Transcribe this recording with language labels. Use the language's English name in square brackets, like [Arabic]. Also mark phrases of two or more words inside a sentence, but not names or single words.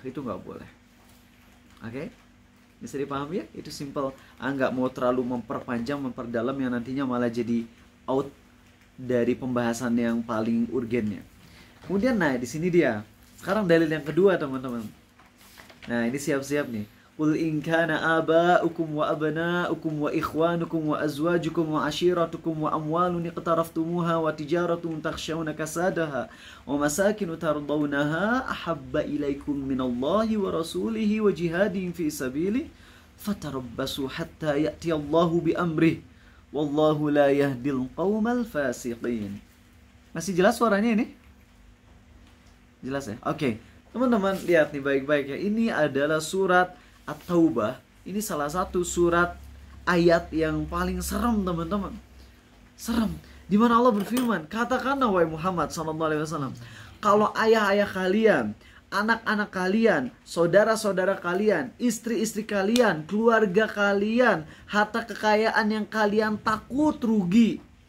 [Indonesian] Itu gak boleh. Oke? Bisa dipahami ya? Itu simple. Gak mau terlalu memperpanjang, memperdalam yang nantinya malah jadi out dari pembahasan yang paling urgennya. Kemudian di sini dia. Sekarang dalil yang kedua teman-teman. Nah ini siap-siap nih. [Arabic] قل إن كان آباؤكم وأبناؤكم وإخوانكم وأزواجكم وعشيرتكم وأموال اقترفتموها وتجارة تخشون كسادها ومساكن ترضونها أحب إليكم من الله ورسوله وجهاد في سبيل فتربصوا حتى يأتي الله بأمره والله لا يهدي القوم الفاسقين. [Indonesian] Masih jelas suaranya ini? Jelas ya? Oke. Teman-teman lihat nih baik-baik ya. Ini adalah surat At-Taubah. Ini salah satu surat ayat yang paling serem teman-teman. Serem. Di mana Allah berfirman, katakanlah wahai Muhammad SAW, kalau ayah-ayah kalian, anak-anak kalian, saudara-saudara kalian, istri-istri kalian, keluarga kalian, harta kekayaan yang kalian takut rugi,